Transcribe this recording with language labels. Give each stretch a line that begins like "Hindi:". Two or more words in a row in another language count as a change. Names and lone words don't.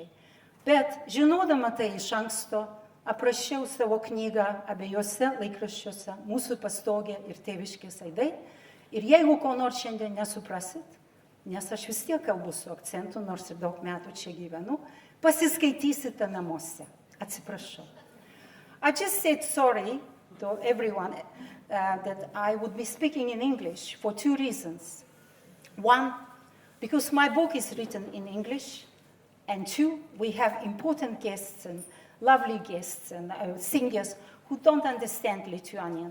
Lithuanian: Bet žinodama tai iš anksto, aprašiau savo knygą abiejose laikraščiuose, Mūsų pastogė ir Tėviškės aidai. Ir jeigu ko nors šiandien nesuprasit, nes aš vis tiek kalbu su akcentu, nors ir daug metų čia gyvenu, pasiskaitysite namuose. Atsiprašau.
English: I just said sorry to everyone that I would be speaking in English for two reasons. One, because my book is written in English, and two, we have important guests and lovely guests and singers who don't understand Lithuanian.